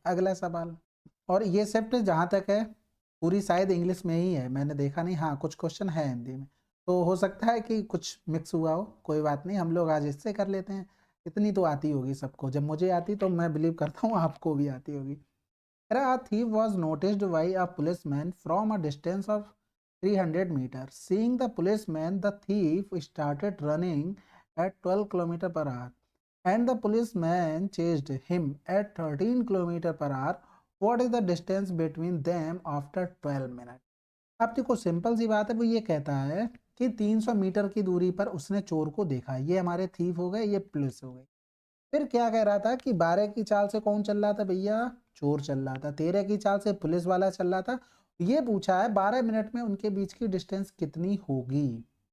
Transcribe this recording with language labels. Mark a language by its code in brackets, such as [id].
[hi] अगला सवाल, और ये शिफ्ट जहाँ तक है पूरी शायद इंग्लिश में ही है, मैंने देखा नहीं, हाँ कुछ क्वेश्चन है हिंदी में, तो हो सकता है कि कुछ मिक्स हुआ हो, कोई बात नहीं, हम लोग आज इससे कर लेते हैं। इतनी तो आती होगी सबको, जब मुझे आती तो मैं बिलीव करता हूँ आपको भी आती होगी। [en] A thief was noticed by a policeman from a distance of 300 meters. Seeing the policeman, the thief started running at 12 km per hour, and the policeman chased him at 13 km per hour. What is the distance between them after 12 minutes? [hi] अब देखो simple सी बात है, वो ये कहता है कि 300 metre की दूरी पर उसने चोर को देखा। ये हमारे थीफ हो गए, ये पुलिस हो गई। फिर क्या कह रहा था कि 12 की चाल से कौन चल रहा था भैया? चोर चल रहा था। 13 की चाल से पुलिस वाला चल रहा था। ये पूछा है 12 मिनट में उनके बीच की डिस्टेंस कितनी होगी।